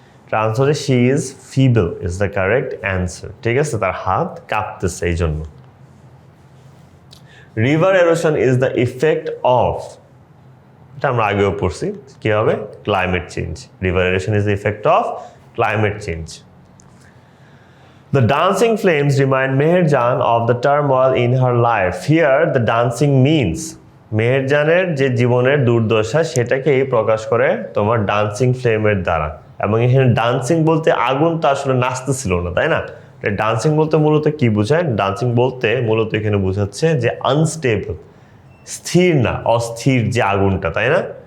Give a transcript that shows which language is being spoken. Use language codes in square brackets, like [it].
[en] ট্রান্সফারে she is feeble is the correct answer. [bn] ঠিক আছে, তার হাত কাঁপতেছে এই জন্য। [en] river erosion is the effect of, [bn] এটা আমরা আগেও পড়ছি, কি হবে? [en] Climate change. River erosion is the effect of climate change. The dancing flames remind Meherjan of the turmoil in her life. Here the dancing means, [bn] মেহেরজানের যে জীবনের দুর্দশা সেটাকেই প্রকাশ করে তোমার ডান্সিং ফ্লেমের দ্বারা। এবং এখানে ডান্সিং বলতে আগুন তো আসলে নাচতেছিল না, তাই না? ডান্সিং বলতে মূলত কি বোঝায়? ডান্সিং বলতে মূলত এখানে বোঝাচ্ছে যে আনস্টেবল, স্থির না, অস্থির যে আগুনটা, তাই না?